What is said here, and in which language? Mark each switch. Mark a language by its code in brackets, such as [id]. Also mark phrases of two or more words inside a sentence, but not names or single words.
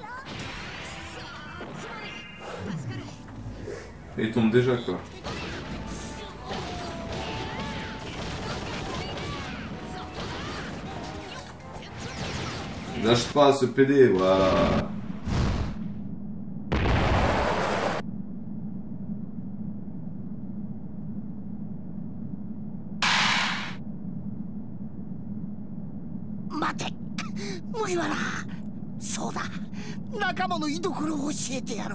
[fr] Et il tombe déjà, quoi. Lâche pas ce PD, voilà. [ja] 麦わら、そうだ、仲間の居所を教えてやろう。